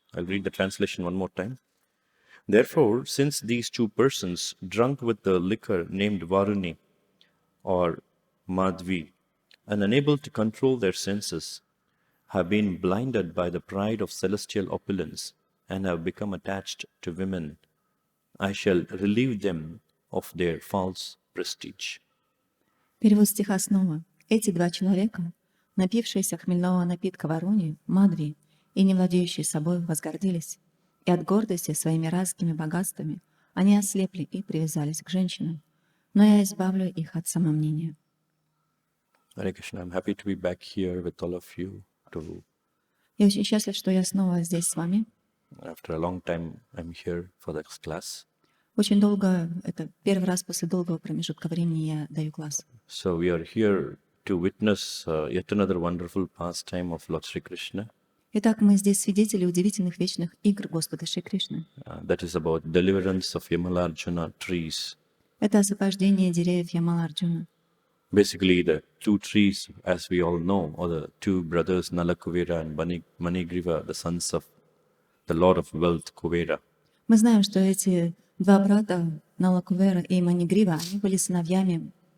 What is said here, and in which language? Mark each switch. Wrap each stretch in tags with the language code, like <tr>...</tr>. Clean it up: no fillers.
<en>I'll read the translation one more time. Therefore, since these two persons, drunk with the liquor named Varuni or Madhvi, and unable to control their senses, have been blinded by the pride of celestial opulence and have become attached to women, I shall relieve them of their false prestige.</en> <ru>Перевод стиха снова. Эти два человека, напившиеся хмельного напитка Варуни, Мадхви, и не владеющие собой, возгордились, и от гордости своими райскими богатствами они ослепли и привязались к женщинам. Но я избавлю их от самомнения.</ru> <en>Hare Krishna, I'm happy to be back here with all of you.</en> <ru>Я очень счастлив, что я снова здесь с вами.</ru> <en>After a long time, I'm here for this class.</en> <ru>Очень долго, это первый раз после долгого промежутка времени я даю класс.</ru> <en>So we are here to witness yet another wonderful pastime of Lord Shri Krishna.</en> <ru>Итак, мы здесь свидетели удивительных вечных игр Господа Шри Кришны.</ru> <en>That is about deliverance of Yamalarjuna trees.</en> <ru>Это освобождение деревьев Ямала-Арджуна.</ru> <en>Basically, the two trees, as we all know, are the two brothers Nala-Kuvera and Manigriva, the sons of the Lord of Wealth, Kuvera.</en> <ru>Мы знаем, что эти два брата, Нала-Кувера и Манигрива, они были сыновьями</ru>